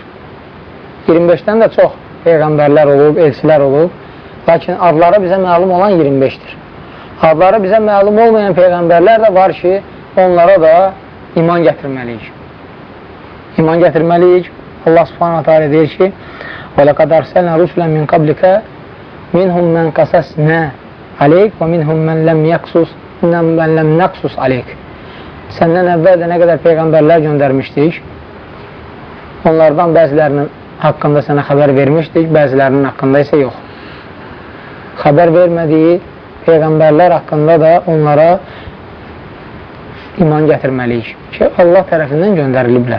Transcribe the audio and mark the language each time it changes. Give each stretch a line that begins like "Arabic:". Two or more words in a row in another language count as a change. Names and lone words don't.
Azerbaijani: 25-dən də çox peyğəmbərlər olub, elçilər olub. Lakin adları bizə məlum olan 25-dir. Adları bizə məlum olmayan peyğəmbərlər də var ki, onlara da iman gətirməliyik. İman gətirməliyik. Allah subhanahu teala deyir ki,
Arabic: وَلَقَدْ أَرْسَلْنَا رُسُلًا مِنْ قَبْلِكَ مِنْهُمْ مَنْ قَسَسْنَا عَلَيْكَ وَمِنْهُمْ مَنْ لَمْ نَقْسُسْ عَلَيْكَ.
Azerbaijani: Səndən əvvəl də nə qədər peyğəmbərlər göndərmişdik. Onlardan bəzilərinin haqqında sənə xəbər vermişdik, bəzilərinin haqqında isə yox. Xəbər vermədiyi peyğəmbərlər haqqında da onlara iman gətirməliyik ki, Allah tərəfindən göndəriliblər.